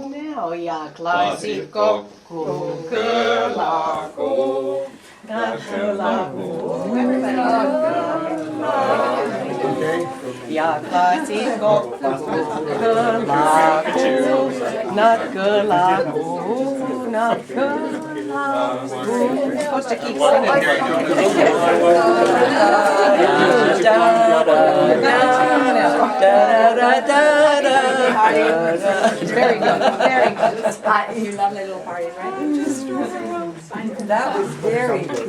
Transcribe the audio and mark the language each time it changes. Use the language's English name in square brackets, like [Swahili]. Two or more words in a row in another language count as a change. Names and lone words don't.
[English] Ja klassikko kukelakuu, kukelakuu. Ja klassikko kukelakuu, nakkelakuu, nakkelakuu. You're supposed to keep singing. Very good, very good. You love my little parties, right? That was very good.